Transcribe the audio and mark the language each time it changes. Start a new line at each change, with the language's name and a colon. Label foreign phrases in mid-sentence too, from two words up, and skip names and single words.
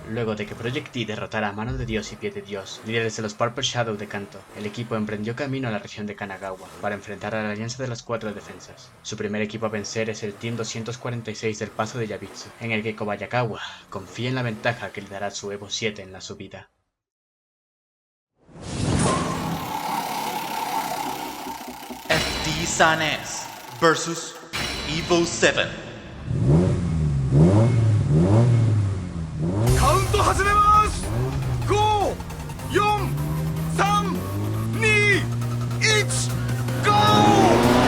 Spanish: Luego de que Project T derrotara a Mano de Dios y Pie de Dios, líderes de los Purple Shadow de Kanto, el equipo emprendió camino a la región de Kanagawa para enfrentar a la alianza de las 4 defensas. Su primer equipo a vencer es el Team 246 del Paso de Yabitsu, en el que Kobayakawa confía en la ventaja que le dará su Evo 7 en la subida. FD Sanes vs Evo 7.
Japanese: カウント始めます。5、4、3、2、1、ゴー。